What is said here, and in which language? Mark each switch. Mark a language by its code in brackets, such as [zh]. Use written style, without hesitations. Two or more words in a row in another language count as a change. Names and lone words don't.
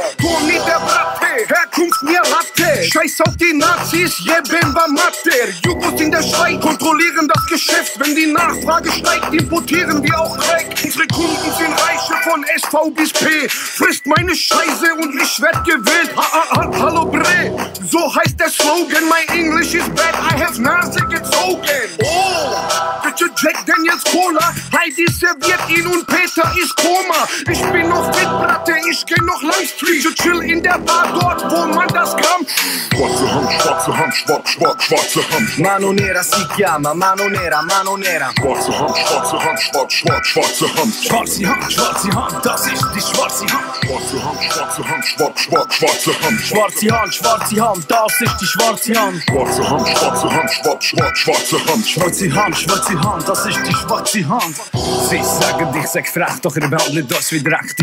[de] Tony der Bratte, Herkunft mir Latte, scheiß auf die Nazis, [sr] jebem war Mater. [de] Jugos in der Schweiz kontrollieren das Geschäft, wenn die Nachfrage steigt, importieren wir auch Dreck. Unsere Kunden sind Reiche von SV bis P. Frisst meine Scheiße und ich werd gewählt. Hallo Bre, so heißt der Slogan. [en] My English is bad, I have [de] Nase gezogen. Oh, bitte Jack Daniels Cola. Heidi serviert ihn und Peter ist Koma. Ich bin noch fit, Bratte, ich geh noch Langstreet. Ich chill in der Bar dort, wo man das kann. Schwarze Hand, schwarze Hand, schwarze Hand. [it] Mano nera si chiama, mano nera, mano nera. [de] Schwarze Hand, schwarze Hand, schwarze Hand. Schwarze Hand, das ist die schwarze Hand. Schwarze Hand, schwarze Hand, schwarze Hand. Schwarze Hand, das ist die schwarze Hand. Schwarze Hand, schwarze Hand, schwarze Hand. Schwarze Hand, das ist die schwarze Hand. Sie sagen, ich sag frech, doch ihr behandelt das wie Dreck.